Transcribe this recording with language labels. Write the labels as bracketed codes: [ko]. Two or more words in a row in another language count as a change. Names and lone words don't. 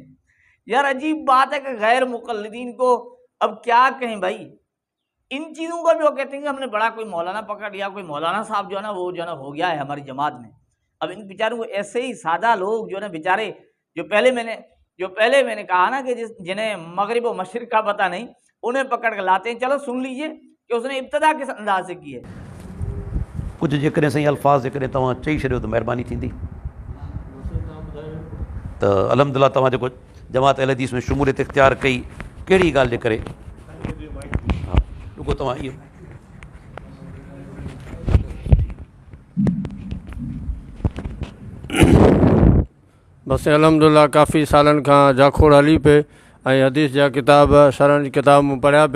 [ur] یار عجیب بات ہے کہ غیر مقلدین کو اب کیا کہیں بھائی، ان چیزوں کو بھی وہ کہتے ہیں کہ ہم نے بڑا کوئی مولانا پکڑ لیا، کوئی مولانا صاحب جو ہے نا وہ جو ہے نا ہو گیا ہے ہماری جماعت میں۔ اب ان بیچاروں کو ایسے ہی سادہ لوگ جو ہے نا بیچارے، جو پہلے میں نے کہا نا کہ جنہیں مغرب و مشرق کا پتہ نہیں، انہیں پکڑ کے لاتے ہیں۔ چلو سن لیجئے کہ اس نے ابتدا کس انداز سے کی ہے۔ [sd] कुझु जेकॾहिं साईं अल्फाज़ जेकॾहिं तव्हां चई छॾियो त महिरबानी थींदी। त अल्हम्दुलिल्लाह तव्हां जेको जमात अहल हदीस में शमूलियत इख़्तियार कई, कहिड़ी ॻाल्हि जे करे? हा, रुगो तव्हां इहो बसि अल्हम्दुलिल्लाह काफ़ी सालनि खां जाखोड़ हली पे ऐं हदीस जा किताब, शरहनि जी किताब मूं पढ़िया पे।